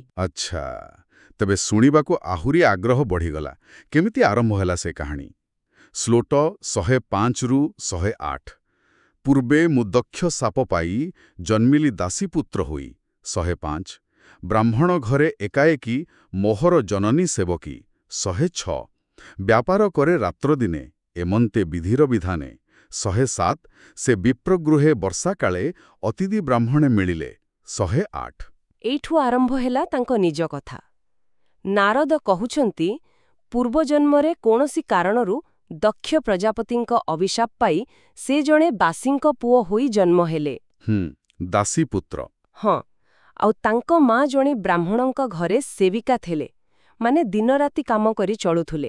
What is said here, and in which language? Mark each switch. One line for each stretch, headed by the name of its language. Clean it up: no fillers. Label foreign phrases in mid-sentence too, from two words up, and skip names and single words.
Odia: ଅଚ୍ଛା, ତେବେ ଶୁଣିବାକୁ ଆହୁରି ଆଗ୍ରହ ବଢ଼ିଗଲା। କେମିତି ଆରମ୍ଭ ହେଲା ସେ କାହାଣୀ? ଶ୍ଳୋକ 105 ରୁ 108। ପୂର୍ବେ ମୁଁ ଦକ୍ଷ ଶାପ ପାଇ ଜନ୍ମିଲି ଦାସୀପୁତ୍ର ହୋଇ 105। ବ୍ରାହ୍ମଣ ଘରେ ଏକାଏକୀ ମୋହର ଜନନୀ ସେବକୀ 106। ବ୍ୟାପାର କରେ ରାତ୍ର ଦିନେ ଏମନ୍ତେ ବିଧିର ବିଧାନେ 107। ସେ ବିପ୍ରଗୃହେ ବର୍ଷା କାଳେ ଅତିଥି ବ୍ରାହ୍ମଣେ ମିଳିଲେ 108। ଏଠୁ ଆରମ୍ଭ ହେଲା ତାଙ୍କ ନିଜ କଥା। ନାରଦ କହୁଛନ୍ତି ପୂର୍ବଜନ୍ମରେ କୌଣସି କାରଣରୁ ଦକ୍ଷ ପ୍ରଜାପତିଙ୍କ ଅଭିଶାପ ପାଇ ସେ ଜଣେ ବାସୀଙ୍କ ପୁଅ ହୋଇ ଜନ୍ମ ହେଲେ। ଦାସୀ ପୁତ୍ର। ହଁ, ଆଉ ତାଙ୍କ ମା ଜଣେ ବ୍ରାହ୍ମଣଙ୍କ ଘରେ ସେବିକା ଥିଲେ, ମାନେ ଦିନରାତି କାମ କରି ଚଳୁଥିଲେ।